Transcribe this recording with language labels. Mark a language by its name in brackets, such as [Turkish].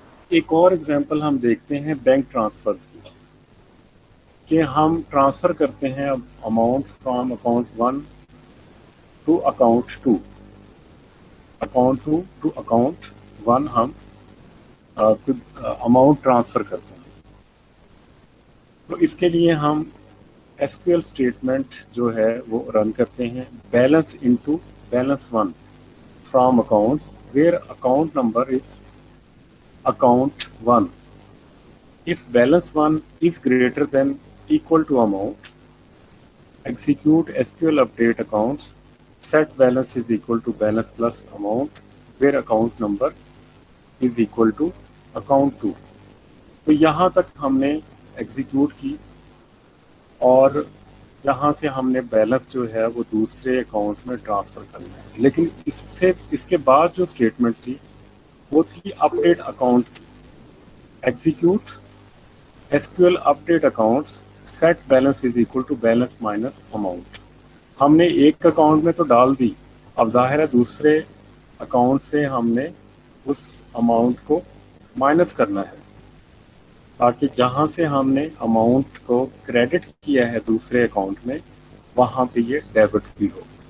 [Urdu] ایک اور ایگزامپل ہم دیکھتے ہیں بینک ٹرانسفرز کی کہ ہم ٹرانسفر کرتے ہیں [English] amount from account 1 to account 2, [Urdu] account 2 to account 1 ہم اماؤنٹ ٹرانسفر کرتے ہیں. تو اس کے لیے ہم ایس کیو ایل اسٹیٹمنٹ جو ہے وہ رن کرتے ہیں [English] Balance into balance 1 from accounts where account number is account 1. If balance 1 is greater than equal to amount, execute SQL update accounts, set balance is equal to balance plus amount, where account number is equal to account 2. [Urdu] تو یہاں تک ہم نے execute کی اور یہاں سے ہم نے بیلنس جو ہے وہ دوسرے اکاؤنٹ میں ٹرانسفر کرنا ہے. لیکن اس کے بعد جو اسٹیٹمنٹ تھی وہ تھی اپڈیٹ اکاؤنٹ کی. [English] Execute SQL update accounts set balance is equal to balance minus amount. [Urdu] ہم نے ایک اکاؤنٹ میں تو ڈال دی, اب ظاہر ہے دوسرے اکاؤنٹ سے ہم نے اس اماؤنٹ کو مائنس کرنا ہے تاکہ جہاں سے ہم نے اماؤنٹ کو کریڈٹ کیا ہے دوسرے اکاؤنٹ میں وہاں پہ یہ ڈیبٹ بھی ہو.